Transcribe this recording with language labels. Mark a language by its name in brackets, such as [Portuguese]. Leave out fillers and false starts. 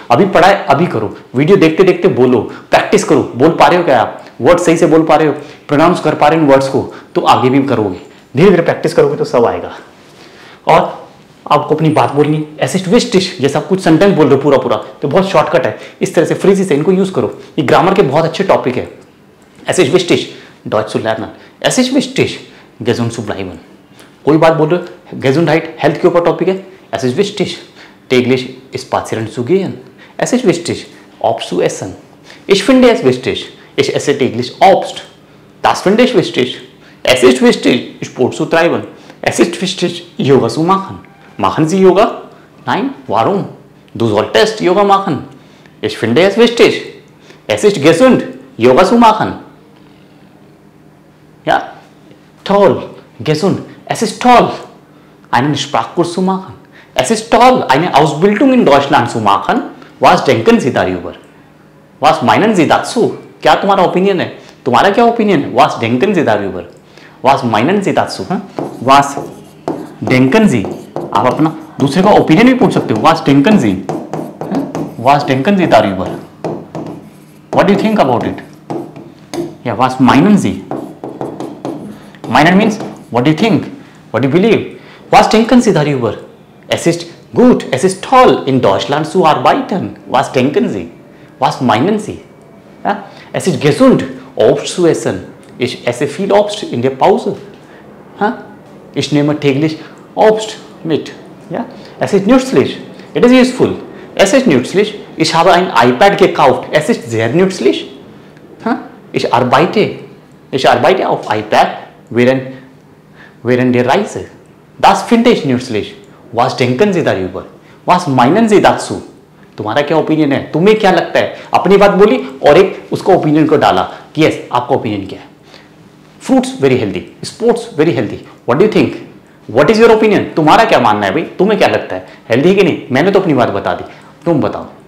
[Hindi] अभी पढ़ा है अभी करो, वीडियो देखते देखते बोलो, प्रैक्टिस करो. बोल पा रहे हो क्या आप? वर्ड सही से बोल पा रहे हो, प्रोनाउंस कर पा रहे हो वर्ड्स को, तो आगे भी करोगे. धीरे धीरे प्रैक्टिस करोगे तो सब आएगा. और आपको अपनी बात बोलनी है. ऐसे विस्टिश जैसा आप कुछ सेंटेंस बोल रहे हो पूरा पूरा, तो बहुत शॉर्टकट है. इस तरह से फ्रीजी से इनको यूज करो. ये ग्रामर के बहुत अच्छे टॉपिक है. ऐसे विस्टिश [German] Deutsch zu lernen. Es ist wichtig, gesund zu bleiben. [Hindi] कोई बात बोल रहे हो, Gesundheit, हेल्थ के ऊपर टॉपिक है. [German] Es ist wichtig, täglich spazieren zu gehen. Es ist wichtig, Obst zu essen. Ich finde es wichtig, ich esse täglich Obst. Das finde ich wichtig. Es ist wichtig, Sport zu treiben. Es ist wichtig, Yoga zu machen. Machen Sie Yoga? Nein, warum? Du solltest Yoga machen. Ich finde es wichtig. Es ist gesund, Yoga zu machen. Ja, toll, gesund. Es ist toll, einen Sprachkurs zu machen. Es ist toll, eine Ausbildung in Deutschland zu machen. Was denken Sie darüber? Was meinen Sie dazu? [Hindi] क्या तुम्हारा opinion है? तुम्हारा क्या opinion है? [German] Was denken Sie darüber? Was meinen Sie dazu? Was denken Sie? [Hindi] आप अपना दूसरे का ओपिनियन भी पूछ सकते हो. [German] Was denken Sie? Was denken Sie darüber? [English] What do you think about it? Yeah, [German] was meinen Sie? [English] Meinen means what do you think? What do you believe? [German] Was denken Sie darüber? Es ist gut, es ist toll, in Deutschland zu arbeiten. Was denken Sie? Was meinen Sie? Ja? Es ist gesund, Obst zu essen. Ich esse viel Obst in der Pause. Ja? Ich nehme täglich Obst mit. Ja? Es ist nützlich. [English] It is useful. [German] Es ist nützlich. Ich habe ein iPad gekauft. Es ist sehr nützlich. Ja? Ich arbeite auf iPad während der Reise. Das finde ich nützlich. Was denken Sie darüber? Was meinen Sie dazu? [Hindi] तुम्हारा क्या opinion है? तुम्हें क्या लगता है? अपनी बात बोली और एक उसका ओपिनियन को डाला कि यस आपका ओपिनियन क्या है. [English] Fruits very healthy, sports very healthy. What do you think? What is your opinion? [Hindi] तुम्हारा क्या मानना है भाई? तुम्हें क्या लगता है हेल्दी कि नहीं? मैंने तो अपनी बात बता दी, तुम बताओ.